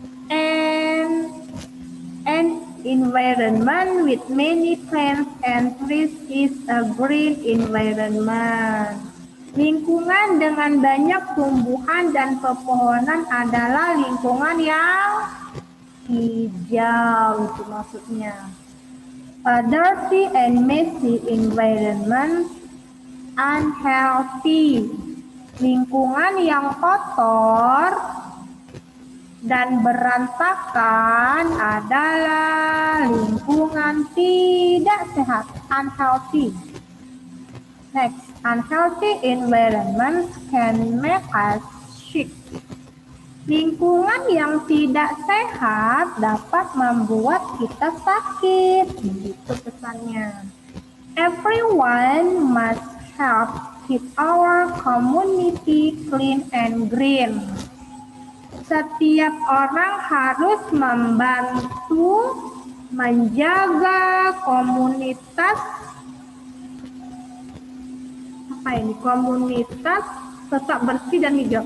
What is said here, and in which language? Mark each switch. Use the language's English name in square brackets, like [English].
[English] And environment with many plants and trees is a green environment. [Indonesian] Lingkungan dengan banyak tumbuhan dan pepohonan adalah lingkungan yang hijau, itu maksudnya. [English] A dirty and messy environment, unhealthy. [Indonesian] Lingkungan yang kotor dan berantakan adalah lingkungan tidak sehat, unhealthy. [English] Next, unhealthy environment can make us sick. [Indonesian] Lingkungan yang tidak sehat dapat membuat kita sakit, begitu pesannya. [English] Everyone must help keep our community clean and green. [Indonesian] Setiap orang harus membantu menjaga komunitas komunitas tetap bersih dan hijau.